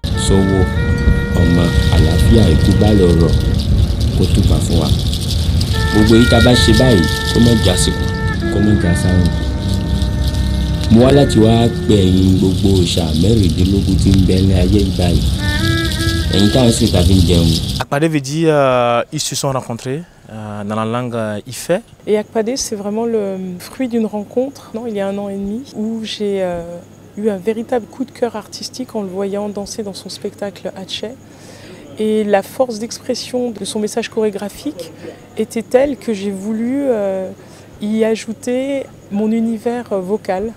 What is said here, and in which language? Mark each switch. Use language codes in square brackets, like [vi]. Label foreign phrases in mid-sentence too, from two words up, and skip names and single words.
[yo] sọ́wọ́ ọmọ àlàáfíà ikú bá lọ́rọ̀ kó tó bá fún wa gbogbo yìí tá a bá ṣe báyìí kó má já síkù kó má já sáwọn. mo wá láti wá pè ẹ̀yin gbogbo òòṣà mẹ́rìndínlógún tí ń bẹ ní ayé báyìí ẹ̀yin táwọn sì tàbí ń jẹun. [fr] Akpade veut dire ils se sont rencontrés dans la langue Ifè. Et Akpade, c'est vraiment le fruit d'une rencontre, non, il y a 1 an et demi, où j'ai eu un véritable coup de cœur artistique en le voyant danser dans son spectacle Hatché. Et la force d'expression de son message chorégraphique était telle que j'ai voulu y ajouter mon univers vocal.